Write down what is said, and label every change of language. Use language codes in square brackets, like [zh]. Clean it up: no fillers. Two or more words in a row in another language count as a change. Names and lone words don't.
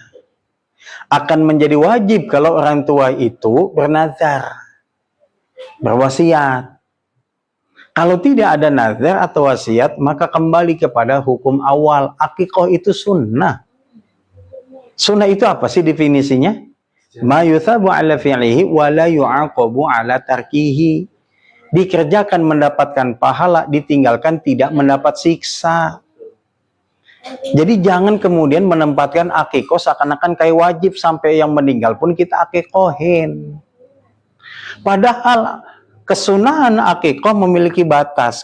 [id] Akan menjadi wajib kalau orang tua itu bernazar, berwasiat. Kalau tidak ada nazar atau wasiat, maka kembali kepada hukum awal. Akikah itu sunnah. Sunnah itu apa sih definisinya? [ar] ما يثاب على فعله ولا يعاقب على تركه. [id] Dikerjakan mendapatkan pahala, ditinggalkan tidak mendapat siksa. Jadi jangan kemudian menempatkan akikah seakan-akan kayak wajib, sampai yang meninggal pun kita akikohin. Padahal kesunahan akikah memiliki batas.